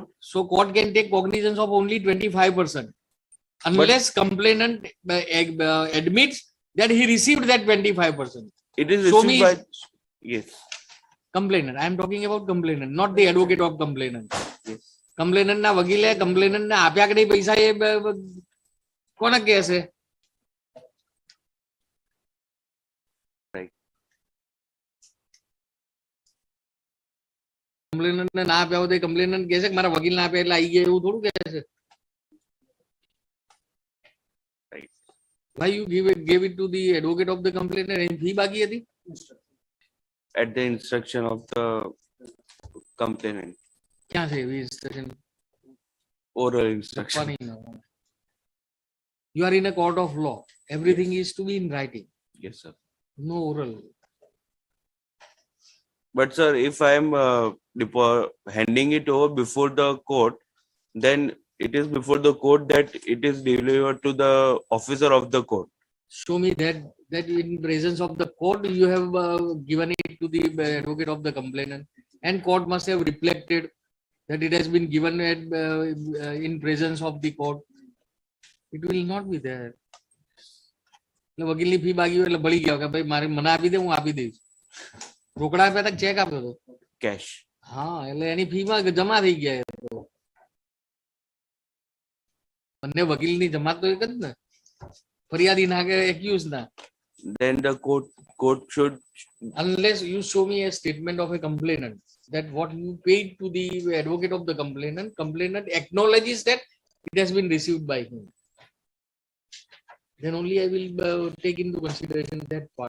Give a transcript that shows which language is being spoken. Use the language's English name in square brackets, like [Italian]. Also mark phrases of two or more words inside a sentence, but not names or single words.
[English] So court can take cognizance of only 25%, unless complainant admits that he received that 25%. It is Show received me by. Yes. complainant. I am talking about complainant, not the advocate of complainant. Yes. [Gujarati] Complainant ના વકીલે complainant ને આપ્યા કે નહીં પૈસા એ કોને કહે છે? [English] Right. [Gujarati] Complainant ને ના આપ્યા હોય તો complainant કહે છે કે મારા વકીલ ના આપ્યા એટલે આવી ગયા એવું થોડું કહે છે. [English] Right. Why you gave it to the advocate of the complainant and fee [Gujarati] બાકી હતી? [English] At the instruction of the complainant. [Gujarati] ક્યાં છે એવી instruction? [English] Oral instruction. You are in a court of law. Everything is to be in writing. Yes, sir. No oral. But sir, if I am handing it over before the court, then it is before the court that it is delivered to the officer of the court. Show me that in presence of the court you have given it to the advocate of the complainant, and court must have reflected that it has been given in presence of the court. It will not be there. [Gujarati] વકીલની ફી બાકી હોય એટલે ભળી ગયા કે ભાઈ મારે મને આપી દે હું આપી દઈશ. રોકડા આપ્યા હતા ચેક આપ્યો હતો? [English] Cash. [Gujarati] હા એટલે એની ફીમાં જમા થઈ ગયા. બંને વકીલની જમા તો એક જ ને, ફરિયાદી ના કે એક્યુઝ ના. [English] Then the court should. Unless you show me a statement of a complainant that what you paid to the advocate of the complainant acknowledges that it has been received by him, then only I will take into consideration that part.